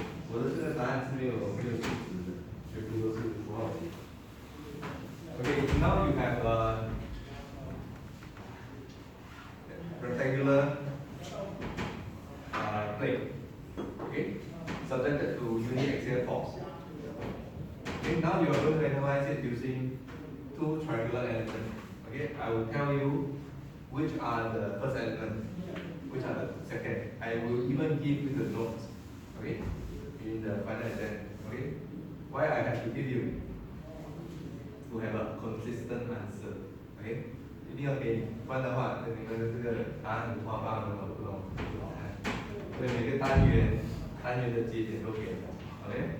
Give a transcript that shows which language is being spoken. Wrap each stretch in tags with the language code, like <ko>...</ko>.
<zh>我的这个答案是没有数值的，全部都是符号题。</zh> <en>Okay, now you have a rectangular plate, okay, subjected to uniaxial force. Okay, now you are going to analyze it using two triangular elements. Okay, I will tell you which are the first element, which are the second. I will even give you the notes, okay, in the final exam. Okay, why I have to give you? To have a consistent answer, okay?</en> <zh>一定要给你，不然的话，你们的这个答案五花八门，我不懂怎么看。所以每个单元的节点都给了 ，OK？</zh>